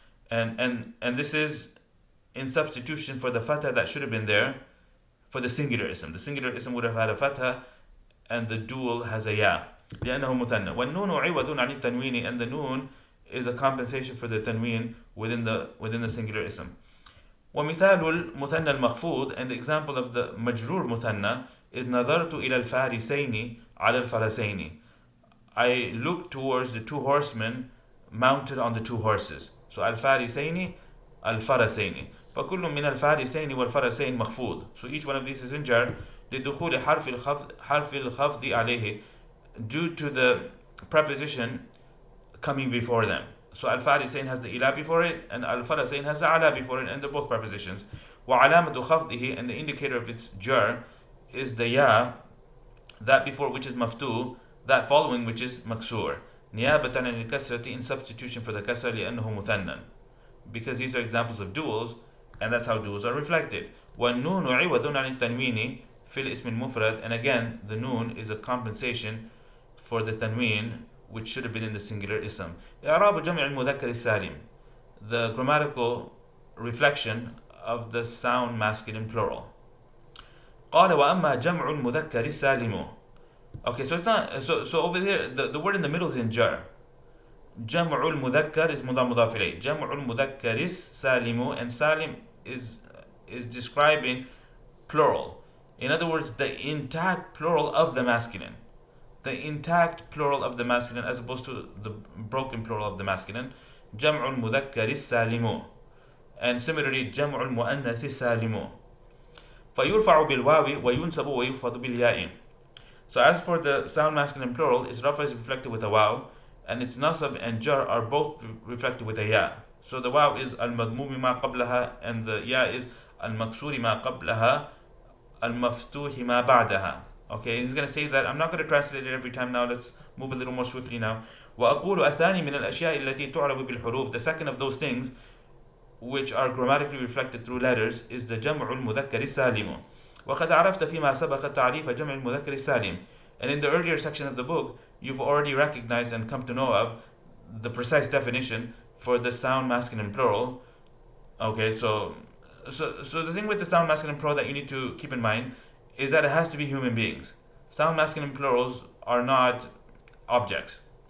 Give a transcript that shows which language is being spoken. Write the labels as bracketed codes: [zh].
[en] And this is in substitution for the fatha that should have been there for the singular ism. The singular ism would have had a fatha and the dual has a ya. [ar] لأنه مثنى. والنون عوض عن التنوين, [en] and the noon is a compensation for the tanween within the singular ism. [ar] ومثال المثنى المخفوض, [en] and the example of the مجرور مثنى is [ar] نظرت إلى الفارسين على الفرسين. [en] I looked towards the two horsemen mounted on the two horses. [ar] So الفارسين الفرسين. فكل من الفارسين والفرسين مخفوض. [en] So each one of these is in jar [ar] لدخول حرف الخفض عليه, [en] due to the preposition coming before them. So al-farisain has the ila before it, and al-farasain has the ala before it, and they're both prepositions. [ar] وعلامة خفضه, [en] and the indicator of its jar is the ya, that before which is maftu, that following which is maksur. [ar] نيابة عن الكسرة, [en] in substitution for the kasra, [ar] لأنه مثنى, [en] because these are examples of duals, and that's how duals are reflected. [ar] والنون عوض عن التنوين في الاسم المفرد, [en] and again the noon is a compensation for the tanween which should have been in the singular ism. [ar] إعراب جمع المذكر السالم, [en] the grammatical reflection of the sound masculine plural. [ar] قال وأما جمع المذكر السالم. [en] Okay, so it's not so over here the word in the middle is in jar. [ar] جمع المذكر is مضاف إليه. جمع المذكر السالم, [en] and salim is describing plural. In other words, the intact plural of the masculine. The intact plural of the masculine as opposed to the broken plural of the masculine. [ar] جمع المذكر السالم. [en] And similarly, [ar] جمع المؤنث السالم. فيرفع بالواو وينصب ويخفض بالياء. [en] So as for the sound masculine plural, its rafa is reflected with a waw, and its nasab and jar are both reflected with a ya. So the waw is al-madmumi ma qablaha, and the ya is al-maksuri ma qablaha, al-maftuhi ma ba'daha. Okay, he's going to say that. I'm not going to translate it every time now. Let's move a little more swiftly now. [ar] وأقول الثاني من الأشياء التي تعرب بالحروف. [en] The second of those things which are grammatically reflected through letters is the جمع المذكر السالم. [ar] وقد عرفت فيما سبق تعريف جمع المذكر السالم. [en] And in the earlier section of the book, you've already recognized and come to know of the precise definition for the sound masculine plural. Okay, so the thing with the sound masculine plural that you need to keep in mind is that it has to be human beings. Sound masculine plurals are not objects.